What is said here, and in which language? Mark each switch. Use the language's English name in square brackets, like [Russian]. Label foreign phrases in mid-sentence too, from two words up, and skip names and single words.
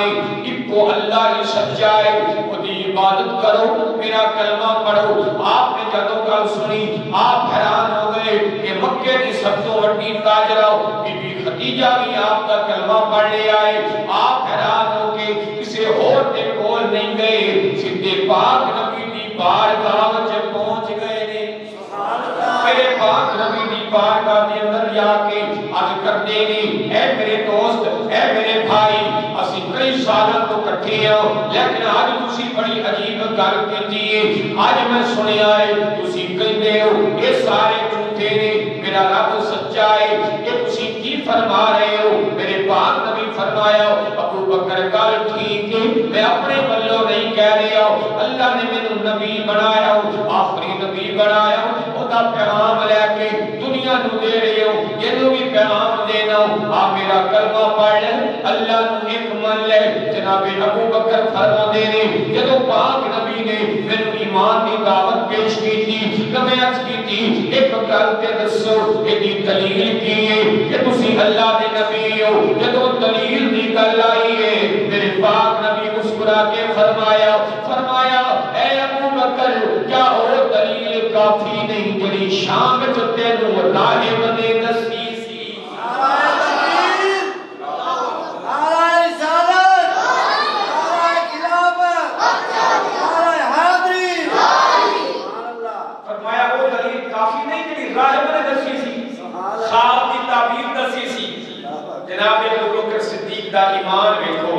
[Punjabi] کو اللہ ہی سچا ہے وہ دی عبادت کرو میرا کلمہ پڑھو آپ نے جدوں گل سنی آپ حیران ہو گئے کہ مکے کی سب تو بڑی تاجرہ بی بی خدیجہ بھی آپ کا کلمہ پڑھ لے آئے آپ حیران ہو کے کسی اور دے کول نہیں گئے سیدھے پاک نبی دی بارگاہ وچ پہنچ گئے نے میرے پاک نبی دی بارگاہ دے اندر جا کے عرض کرتے نے اے میرے دوست اے میرے بھائی اسی کئی سالوں تو کٹھے ہیں لیکن آج تسی بڑی عجیب گل کیتی ہے آج میں سنیا ہے تسی کہندے ہو یہ سارے جھوٹے نے میرا رب سچا ہے کہ تسی کی فرما رہے ہو میرے پاک نبی فرمایا ابو بکر گل ٹھیک ہے میں اپنے بلوں نہیں کہہ رہا اللہ نے مینوں نبی بنایا آخری نبی بنایا خدا پیغام لے کے دنیا نو دے رہے ہو یہ بھی پیغام دینا آ میرا کلمہ پڑھ اللہ نو ایک من لے جناب ابو بکر فرما دے نے جدوں پاک نبی نے مینوں ایمان دی دعوت پیش کی تھی میں عرض کی تھی ایک گل تے دسو ایدی دلیل کی ہے کہ تسی اللہ دے نبی ہو جدوں دلیل دی گل آئی ہے میرے پاک نبی مسکرا کے فرمایا اے ابو بکر کیا اور دلیل کافی نہیں جڑی شام وچ تینوں راہب نے دسی سی خواب کی تعبیر دسی سی جناب ابو بکر صدیق دا ایمان دیکھو